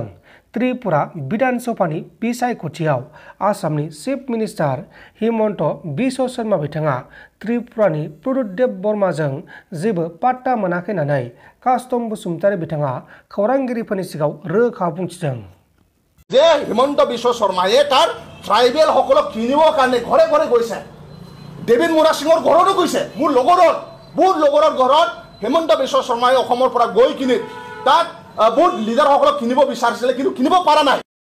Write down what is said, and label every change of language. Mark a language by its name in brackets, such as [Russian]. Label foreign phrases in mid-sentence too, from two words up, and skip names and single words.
[Bodo] त्रिपुरा बिधान सभानि बिसायख'थियाव आसामनि [English] chief minister [Bodo] हिमन्त बिश्व शर्मा बिथाङा त्रिपुरानि प्रदुदेव बर्माजों जेबो पात्ता मोनाखै होननानै कास्टम बसुमतारी बिथाङा खौरांगिरिफोरनि सिगाङाव रोखा बुंथिदों [Assamese] যে হিমন্ত বিশ্ব শৰ্মায়ে তাৰ ট্ৰাইবেল সকলক কিনিবৰ কাৰণে ঘৰে ঘৰে গৈছে। দেৱীন মুৰা সিঙৰ ঘৰতো গৈছে। মোৰ লগৰৰ ঘৰত হিমন্ত বিশ্ব শৰ্মাই অসমৰ পৰা গৈ কিনি তাত বহুত লিডাৰসকলক কিনিব বিচাৰিছিলে কিন্তু কিনিব পৰা নাই।